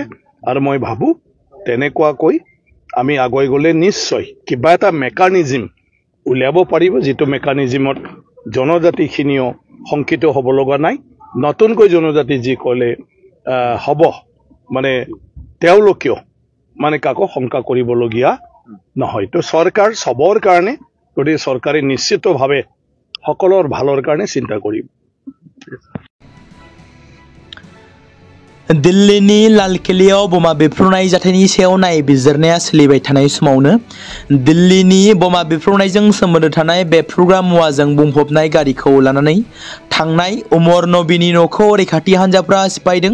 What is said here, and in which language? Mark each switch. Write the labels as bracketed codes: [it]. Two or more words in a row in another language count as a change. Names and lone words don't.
[as] আৰু মই ভাবোঁ তেনেকুৱাকৈ আমি আগুৱাই গ'লে নিশ্চয় কিবা এটা মেকানিজিম উলিয়াব পাৰিব, যিটো মেকানিজিমত জনজাতিখিনিও শংকিত হ'ব লগা নাই। নতুনকৈ জনজাতি যি ক'লে হ'ব মানে তেওঁলোকেও মানে কাকো শংকা কৰিবলগীয়া নহয়। তো চৰকাৰ সবৰ কাৰণে, গতিকে চৰকাৰে নিশ্চিতভাৱে সকলৰ ভালৰ কাৰণে চিন্তা কৰিব। [brx] दिल्लीनि लालकिल्लायाव बमा बेफ्रुनाय जाथायनि सायाव नायबिजिरनाया सोलिबाय थानाय समावनो दिल्लीनि बमा बेफ्रुनायजों सोमोन्दो थानाय बेफ्रुग्रा मुवाजों बुंफबनाय गारिखौ लानानै थांनाय उमर नबीनि न'खौ रैखाथि हान्जाफ्रा सिफायदों।